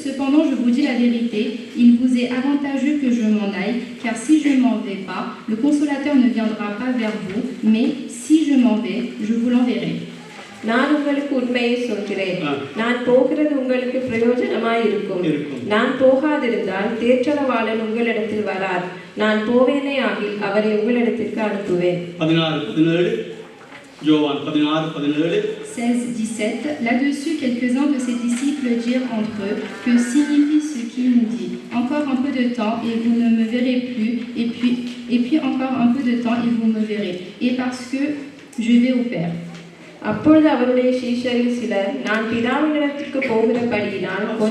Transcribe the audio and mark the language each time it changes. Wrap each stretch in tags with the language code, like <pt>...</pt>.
<fr>Cependant, je vous dis la vérité, il vous est avantageux que je m'en aille, car si je ne m'en vais pas, le consolateur ne viendra pas vers vous, mais si je m'en vais, je vous l'enverrai.</fr> <ta>நான் உங்களுக்கு உண்மையை சொல்கிறேன், நான் போகிறது உங்களுக்கு பிரயோஜனமாய் இருக்கும். நான் போகாதிருந்தால் தேற்றரவாளன் உங்களிடத்தில் வரார். நான் போவேனே ஆகில் அவரை உங்களிடத்திற்கு அனுப்புவேன்.</ta> <fr>16:17 Johan 16:17. 16:17. Là-dessus, quelques-uns de ses disciples dirent entre eux, que signifie ce qu'il nous dit? Encore un peu de temps et vous ne me verrez plus, et puis encore un peu de temps et vous me verrez. Et parce que je vais au Père.</fr> <ta>அப்பொழுது அவருடைய சீஷரில் சிலர், நான் பிதாவினிடத்திற்கு போகிறபடியினால்</ta>